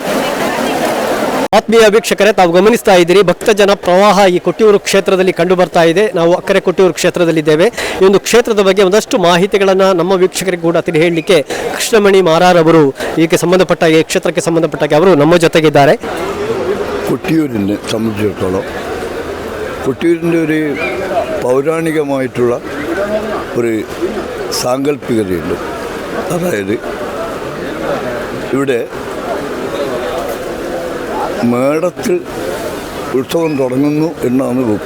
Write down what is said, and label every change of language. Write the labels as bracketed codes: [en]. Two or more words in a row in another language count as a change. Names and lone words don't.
[kn] ಆತ್ಮೀಯ ವೀಕ್ಷಕರೇ, ತಾವು ಗಮನಿಸ್ತಾ ಇದ್ದೀರಿ ಭಕ್ತಜನ ಪ್ರವಾಹ ಈ ಕೊಟ್ಟಿಯೂರು ಕ್ಷೇತ್ರದಲ್ಲಿ ಕಂಡು ಬರ್ತಾ ಇದೆ. ನಾವು ಅಕ್ಕರೆ ಕೊಟ್ಟಿಯೂರು ಕ್ಷೇತ್ರದಲ್ಲಿದ್ದೇವೆ. ಈ ಒಂದು ಕ್ಷೇತ್ರದ ಬಗ್ಗೆ ಒಂದಷ್ಟು ಮಾಹಿತಿಗಳನ್ನು ನಮ್ಮ ವೀಕ್ಷಕರಿಗೆ ಕೂಡ ತಿಳಿ ಹೇಳಲಿಕ್ಕೆ ಕೃಷ್ಣಮಣಿ ಮಾರಾರ್ ಅವರು ಇದಕ್ಕೆ ಸಂಬಂಧಪಟ್ಟ ಈ ಕ್ಷೇತ್ರಕ್ಕೆ ಸಂಬಂಧಪಟ್ಟಾಗೆ ಅವರು ನಮ್ಮ ಜೊತೆಗಿದ್ದಾರೆ. [ml] കൊട്ടിയൂരിനെ സംബന്ധിച്ചിടത്തോളം കൊട്ടിയൂരിൻ്റെ ഒരു പൗരാണികമായിട്ടുള്ള ഒരു സാങ്കല്പികതയുണ്ട്. അതായത് ഇവിടെ മേടത്തിൽ ഉത്സവം തുടങ്ങുന്നു എന്നാണ് വെപ്പ്.